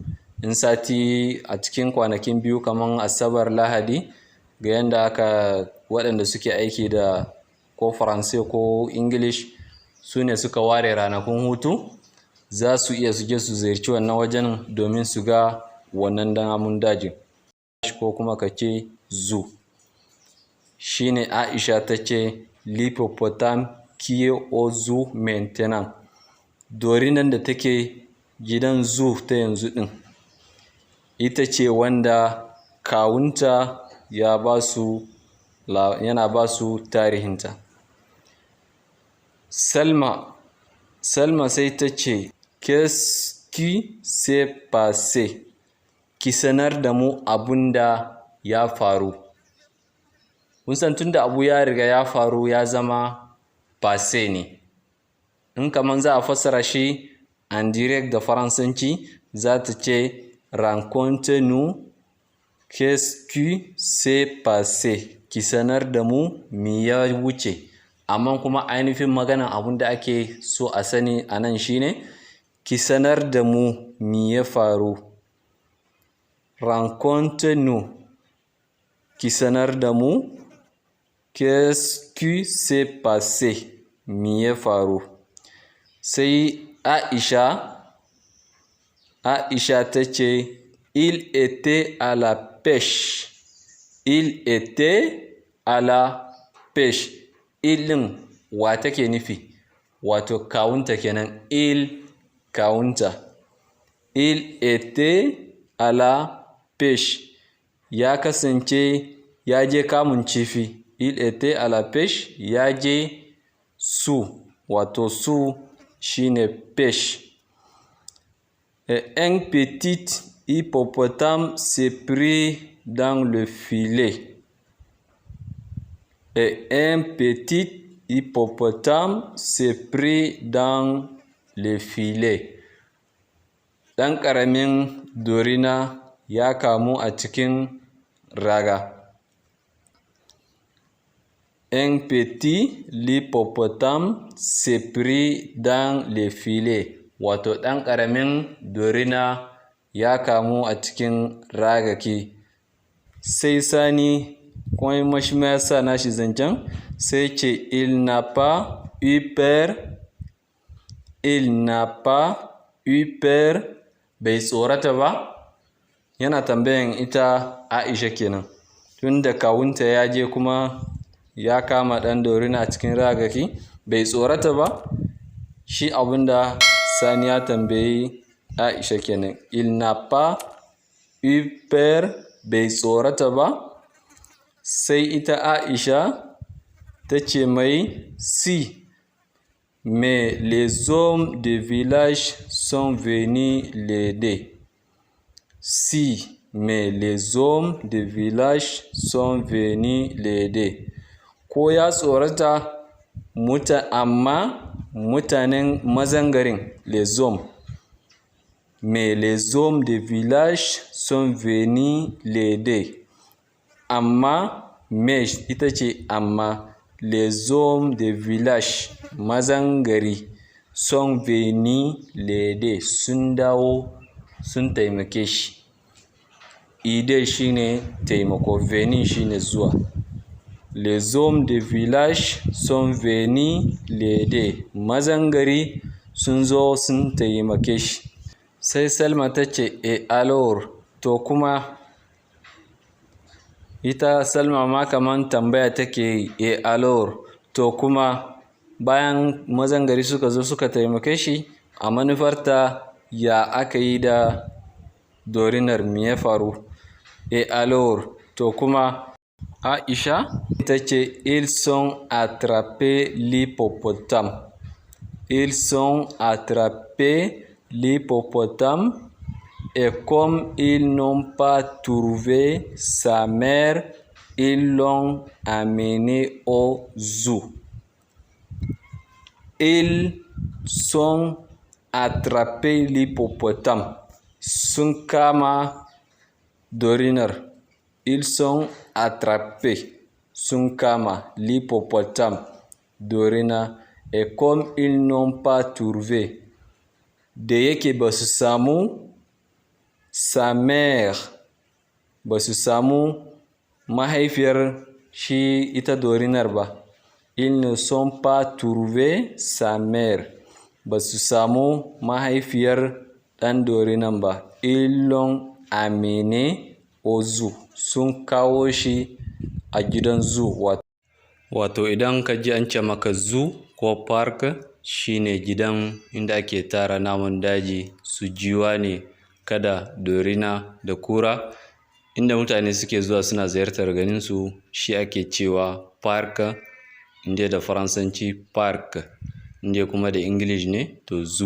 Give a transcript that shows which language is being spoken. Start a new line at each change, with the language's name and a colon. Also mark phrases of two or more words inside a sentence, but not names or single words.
Hausa: In sati a cikin kwanakin biyu kamar Asabar, Lahadi, ga yanda waɗanda suke aiki da ko Faransai ko English su ne suka ware ranakun hutu, za su iya su je su ziyarci wannan wajen domin su ga wannan namun dajin, ko kuma ka ce zoo. Shine Aisha ta ce
French: l'hippopotame qui est au zoo maintenant.
Hausa: Dorinan da take gidan zoo ta yanzu din, ita ce wanda kawunta yana ba su tarihinta. Salma sai ta ce,
French: qu'est-ce qui s'est passé?
Hausa: Ki sanar da mu abun da ya faru. Kun san tunda abu ya riga ya faru ya zama passé ne. In kaman za a fassara shi
French: en direct
Hausa: da Faransanci, za ta ce
French: raconte-nous qu'est-ce qui s'est passé.
Hausa: Ki sanar da mu me ya wuce. Amma kuma ainihin maganan abun da ake so a sani a nan shine, ki sanar da mu me ya faru.
French: Raconte-nous.
Hausa: Ki sanar da mu
French: qu'est-ce qui s'est passé.
Hausa: Me ya faru. Sai Aisha ta ce,
French: il était à la pêche. Il était à la pêche.
Hausa: Il ɗin wa take nufi? Wato kawunta kenan.
French: Il kawunta. Il était à la pêche.
Hausa: Ya kasance ya je kamun kifi.
French: Il était à la pêche.
Hausa: Ya je su. Wato su shine pêche.
French: Un petit hippopotame s'est pris dans le filet. Un petit hippopotame s'est pris dans le filet.
Hausa: Ɗan ƙaramin dorina ya kamu a cikin raga.
French: Un petit hippopotame s'est pris dans le filet.
Hausa: Wato ɗan ƙaramin dorina ya kamu a cikin ragaki. Sai Sani kuma shi ma ya sa nashi zancen, sai ce
French: il n'a pas eu peur. Il n'a pas eu peur.
Hausa: Bai tsorata ba. Yana tambayan ita Aisha kenan. Tunda kawunta ya je kuma ya kama ɗan dorina a cikin ragaki, bai tsorata ba. Shi abinda Sani ya tambayi Aisha kenan.
French: Il n'a pas eu peur.
Hausa: Bai tsorata ba. sai ita Aisha ta ce
French: mai si, mais les hommes de village sont venus l'aider. Si, mais les hommes de village sont venus l'aider.
Hausa: Ko ya tsorata amma mutanen mazan garin
French: les hommes, mais les hommes de village sont venus l'aider.
Hausa: Amma mais ita ce amma
French: les hommes de village
Hausa: mazan gari
French: sont venus l'aider
Hausa: sun dawo sun taimake shi. Aider shine taimako, venir shine zuwa.
French: Les hommes de village sont venus l'aider.
Hausa: Mazan gari sun zo sun taimake shi. Sai Salma ta ce
French: et alors,
Hausa: to kuma ita Salma ma kaman tambaya take yi,
French: et alors,
Hausa: to kuma bayan mazan gari suka zo suka taimake shi, a manufarta ya aka yi da dorinar, me ya faru?
French: Et alors,
Hausa: to kuma Aisha ta ce
French: ils ont attrapé l'hippopotame. Ils ont attrapé l'hippopotame et comme ils n'ont pas trouvé sa mère, ils l'ont amené au zoo. Ils ont attrapé l'hippopotame.
Hausa: Sun kama dorinar.
French: Ils ont attrapé.
Hausa: Sun kama l'hippopotame. Dorina.
French: Et comme ils n'ont pas trouvé,
Hausa: da yake ba su samu
French: sa mère,
Hausa: ba su samu mahaifiyar shi ita dorinar ba.
French: Ils ne sont pas trouvé sa mère,
Hausa: ba su samu mahaifiyar ɗan dorinan ba.
French: Ils l'ont amené au zoo.
Hausa: Sun kawo shi a gidan zoo. Wato idan ka ji an ce maka zoo ko park shine gidan inda ake tara namun daji, su giwa ne, kada, dorina da kura, inda mutane suke zuwa suna ziyartar ganin su, shi ake cewa park, inda da faransanci park, inda kuma da english ne to zoo.